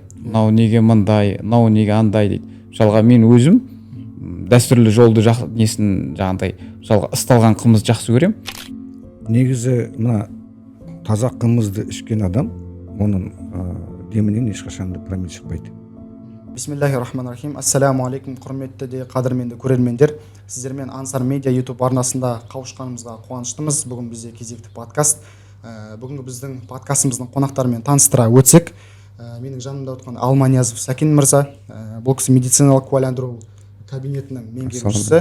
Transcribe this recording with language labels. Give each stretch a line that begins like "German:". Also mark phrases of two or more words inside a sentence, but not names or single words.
Kazakh: Мынау неге мындай, мынау неге андай дейді. Мысалға мен өзім дәстүрлі жолды несін жаңағыдай, мысалға ысталған қымыз жақсы көрем. Негізі мына таза қымызды ішкен адам, оның демінен ешқашан да промилле шықпайды.
Arabic: بسم الله الرحمن الرحيم. السلام عليكم,
Kazakh: құрметті де қадірменді көрермендер. Сіздермен Ансар Медиа YouTube арнасында қауышқанымызға қуаныштымыз. Бүгін бізде кезекті подкаст. Бүгінгі біздің подкастымыздың қонақтарымен таныстыра өтсек, менің жанымда отырған Алманиязов Сәкен мырза, бұл кісі медициналық куәландыру кабинетінің меңгерушісі.